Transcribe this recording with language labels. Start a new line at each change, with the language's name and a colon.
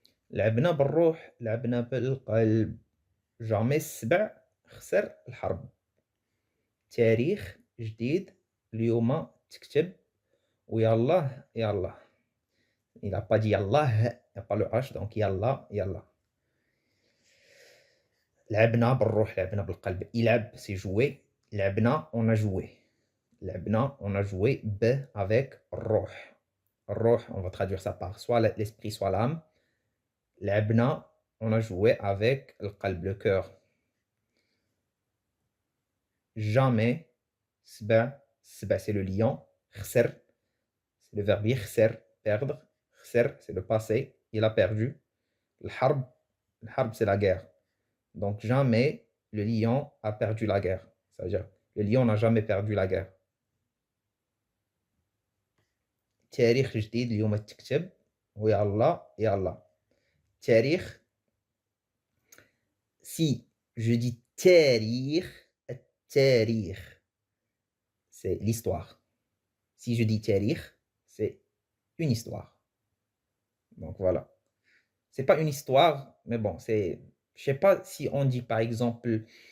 Arabic: لعبنا بالروح لعبنا بالقلب جامي السبع خسر الحرب تاريخ جديد اليوم تكتب ويالله يالله.
French: Il a pas dit يالله, il n'y a pas le H, donc يالله يالله.
Arabic: لعبنا بالروح لعبنا بالقلب.
French: يلعب c'est jouer. لعبنا on a joué. لعبنا on a joué ب avec الروح. الروح on va traduire ça par soit l'esprit soit l'âme. لعبنا on a joué avec القلب le cœur. Jamais سبع سبع c'est le lion. خسر c'est le verbe يخسر perdre. خسر c'est le passé, il a perdu. الحرب c'est la guerre. Donc jamais le lion a perdu la guerre. Ça veut dire le lion n'a jamais perdu la guerre.
Arabic: تاريخ جديد اليوم تكتب ويا الله يا الله.
French: تاريخ si je dis
Arabic: تاريخ التاريخ
French: c'est l'histoire. Si je dis تاريخ c'est une histoire. Donc voilà. C'est pas une histoire, mais bon, c'est... Je sais pas si on dit par exemple...